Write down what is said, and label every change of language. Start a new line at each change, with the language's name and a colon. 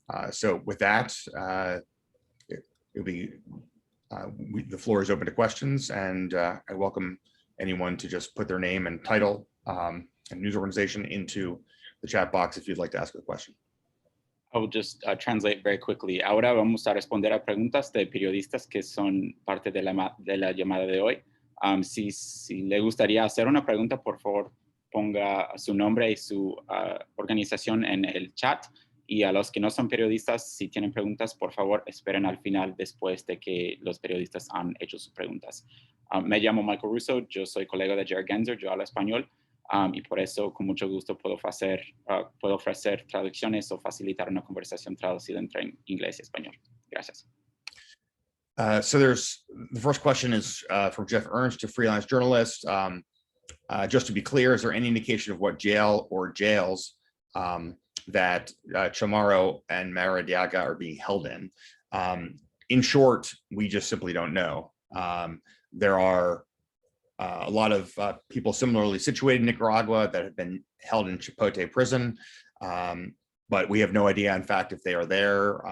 English: So with that, the floor is open to questions, and I welcome anyone to just put their name and title and news organization into the chat box if you'd like to ask a question. I will just translate very quickly.
Spanish: Ahora vamos a responder a preguntas de periodistas que son parte de la llamada de hoy. Si le gustaría hacer una pregunta, por favor, ponga su nombre y su organización en el chat. Y a los que no son periodistas, si tienen preguntas, por favor, esperen al final después de que los periodistas han hecho sus preguntas. Me llamo Michael Russo, yo soy colega de Jerry Genser, yo hablo español, y por eso con mucho gusto puedo ofrecer traducciones o facilitar una conversación traducida entre inglés y español. Gracias.
English: So the first question is from Jeff Ernst, a freelance journalist. Just to be clear, is there any indication of what jail or jails that Chamorro and Maradiaga are being held in? In short, we just simply don't know. There are a lot of people similarly situated in Nicaragua that have been held in Chipote prison, but we have no idea, in fact, if they are there.